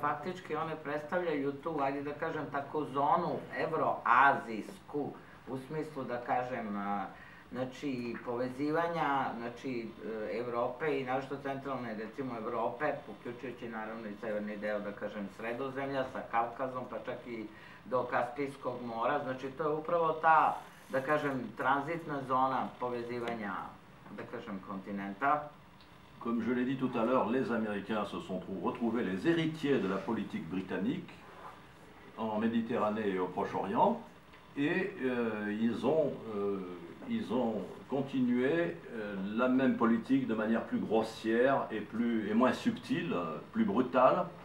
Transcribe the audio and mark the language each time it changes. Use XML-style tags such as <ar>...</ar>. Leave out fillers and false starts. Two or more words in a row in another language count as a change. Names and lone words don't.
<sr>faktički one predstavljaju tu, ajde da kažem, tako zonu evroazijsku, u smislu, da kažem, znači, povezivanja, znači, Evrope i našto centralne, recimo, Evrope, uključujući naravno i severni deo, da kažem, Sredozemlja sa Kavkazom, pa čak i do Kaspijskog mora, znači, to je upravo ta, da kažem, tranzitna zona povezivanja, da kažem, kontinenta.</sr> <fr>Comme je l'ai dit tout à l'heure, les Américains se sont retrouvés les héritiers de la politique britannique en Méditerranée et au Proche-Orient, et ils ont continué la même politique de manière plus grossière et moins subtile, plus brutale.</fr>